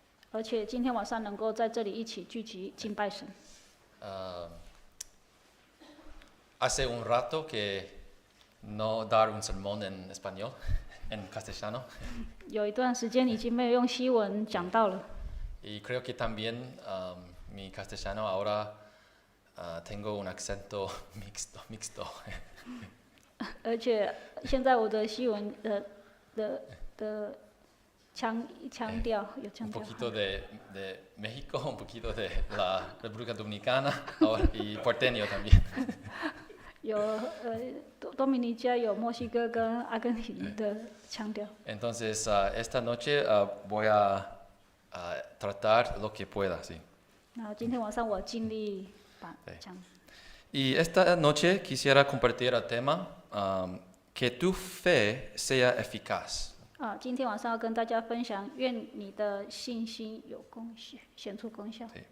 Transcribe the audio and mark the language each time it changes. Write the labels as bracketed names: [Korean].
[Chinese] 而且今天晚上能够在这里一起聚集敬拜神。 [Spanish] Hace un rato que no dar un sermón en español, en castellano. [Chinese] 有一段时间已经没有用西文讲到了， [Spanish] Y creo que también mi castellano ahora tengo un acento mixto. [Chinese] 而且现在我的西文的腔调有 [Spanish] Un [Chinese] 腔调， [Spanish] poquito de México, un poquito de la República Dominicana y porteño también. [Chinese] 有多米尼加有墨西哥跟阿根廷的腔调。 [Spanish] Entonces, esta noche voy a tratar lo que pueda, sí. [Chinese] 那今天晚上我尽力把讲。 [Spanish] Y esta noche quisiera compartir el tema que tu fe sea eficaz. [Chinese] 今天晚上要跟大家分享，愿你的信心有功效，显出功效。